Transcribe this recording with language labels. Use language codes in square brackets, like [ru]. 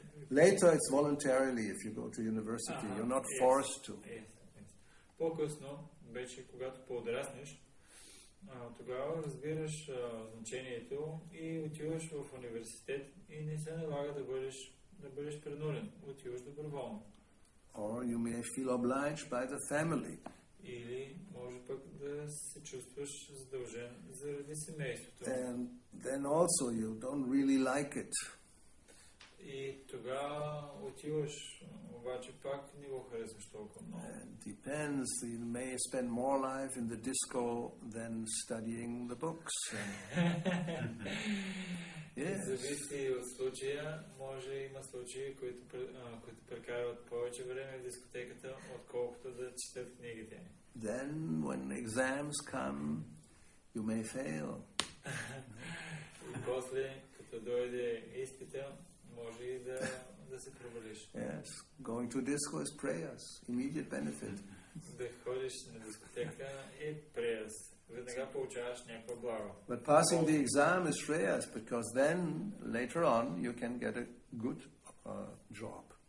[en] Later it's voluntarily if you go to university, you're not forced to. [bg] По-късно, вече когато по-одраснеш, тогава разбираш значението и отиваш в университет и не се налага да бъдеш принуден. Отиваш доброволно. [en] Or you may feel obliged by the family. [bg] Или може пък да се чувстваш задължен заради семейството. [en] And then also you don't really like it. [bg] И тогава отиваш, обаче пак не го харесваш толкова много. [en] It depends. You may spend more life in the disco than studying the books. Yes. [bg] Зависи от случая. Може има случаи, които прекарват повече време в дискотеката, отколкото да четат книгите. [en] Then when exams come, you may fail. [bg] И после, като дойде изпита, може и да се провалиш. Yes. [en] Going to disco is prayers, immediate benefit. [bg] Да ходиш на дискотека е преяс. Веднага получаваш някаква благо. [en] But passing the exam is shreyas, because then later on you can get a good job